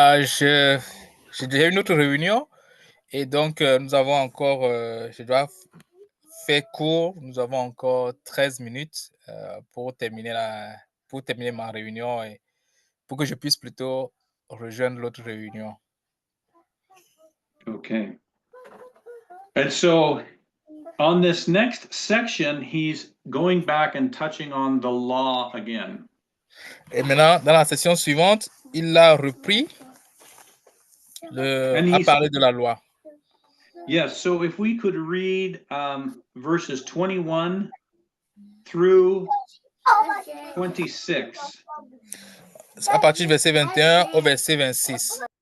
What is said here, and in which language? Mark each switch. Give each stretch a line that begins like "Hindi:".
French: J'ai déjà une autre réunion et donc nous avons encore, je dois faire court, nous avons encore 13 minutes pour terminer ma réunion et pour que je puisse plutôt rejoindre l'autre réunion.
English: Okay. And so on this next section, he's going back and touching on the law again.
French: Et maintenant, dans la session suivante, il a repris à parler de la loi.
English: Yes, so if we could read verses 21 through 26.
French: À partir du verset 21 au verset 26.